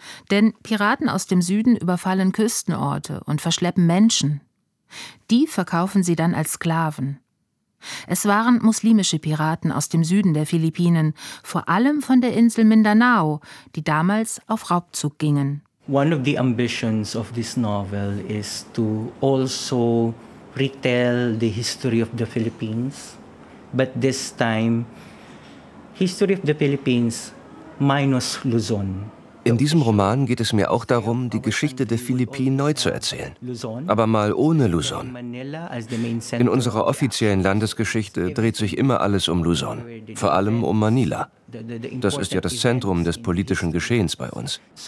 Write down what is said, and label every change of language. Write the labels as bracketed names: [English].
[German] Denn Piraten aus dem Süden überfallen Küstenorte und verschleppen Menschen. Die verkaufen sie dann als Sklaven. Es waren muslimische Piraten aus dem Süden der Philippinen, vor allem von der Insel Mindanao, die damals auf Raubzug gingen. [English] One of the ambitions of this novel is to also retell the history of the Philippines, but this time history of the Philippines minus Luzon. [German] In diesem Roman geht es mir auch darum, die Geschichte der Philippinen neu zu erzählen. Aber mal ohne Luzon. In unserer offiziellen Landesgeschichte dreht sich immer alles um Luzon. Vor allem um Manila. Das ist ja das Zentrum des politischen Geschehens bei uns.